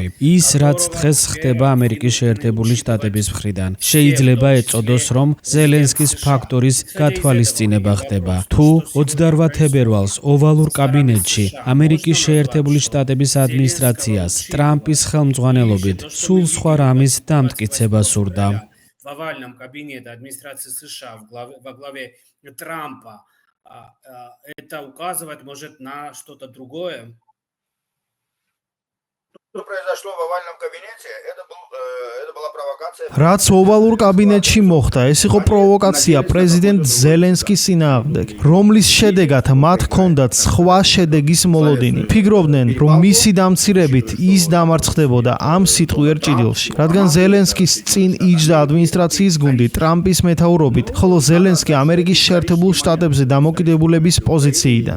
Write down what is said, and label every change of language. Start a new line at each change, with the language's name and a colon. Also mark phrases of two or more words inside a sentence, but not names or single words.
Georgian: ის, რაც დღეს ხდება ამერიკის შეერთებული შტატების მხრიდან, შეიძლება ეწოდოს, რომ ზელენსკის ფაქტორის გათვალისწინება ხდება. თუ 28 თებერვალს ოვალურ კაბინეტში ამერიკის შეერთებული შტატების ადმინისტრაციას ტრამპის ხელმძღვანელობით სულ სხვა რამის დამტკიცება სურდა.
Russian: в овальном кабинете администрации США во главе Трампа, это указывает, может, на что-то другое? Что произошло в овальном кабинете, это была провокация.
Georgian: რაც ოვალურ კაბინეტში მოხდა, ეს იყო პროვოკაცია პრეზიდენტ ზელენსკის წინააღმდეგ, რომლის შედეგად მათ ჰქონდათ სხვა შედეგის მოლოდინი. ფიქრობდნენ, რომ მისი დამცირებით ის დამარცხდებოდა ამ სიტყვიერ ჭიდილში, რადგან ზელენსკის წინ იჯდა ადმინისტრაციის გუნდი ტრამპის მეთაურობით, ხოლო ზელენსკი ამერიკის შეერთებულ შტატებზე დამოკიდებულების პოზიციიდან.